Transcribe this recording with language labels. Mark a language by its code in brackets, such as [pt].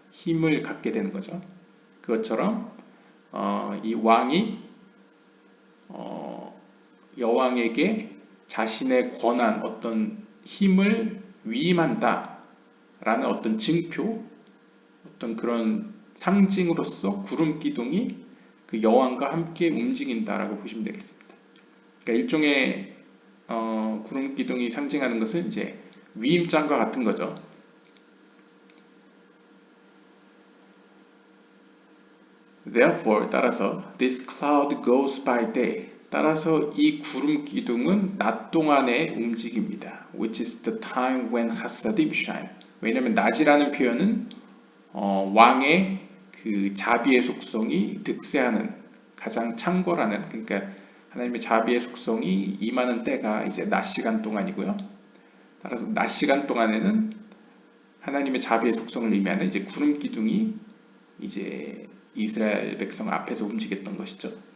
[ko] 힘을 갖게 되는 거죠. 그것처럼 이 왕이 여왕에게 자신의 권한, 어떤 힘을 위임한다 라는 어떤 증표, 어떤 그런 상징으로서 구름 기둥이 그 여왕과 함께 움직인다라고 보시면 되겠습니다. 그러니까 일종의 구름 기둥이 상징하는 것은 이제 위임장과 같은 거죠. [en] Therefore, [ko] 따라서 [en] this cloud goes by day. [ko] 따라서 이 구름 기둥은 낮 동안에 움직입니다. [en] Which is the time when chasadim shine. [ko] 왜냐하면 낮이라는 표현은 왕의 그 자비의 속성이 득세하는, 가장 창궐하는, 그러니까 하나님의 자비의 속성이 임하는 때가 이제 낮 시간 동안이고요. 따라서 낮 시간 동안에는 하나님의 자비의 속성을 의미하는 이제 구름 기둥이 이제 이스라엘 백성 앞에서 움직였던 것이죠.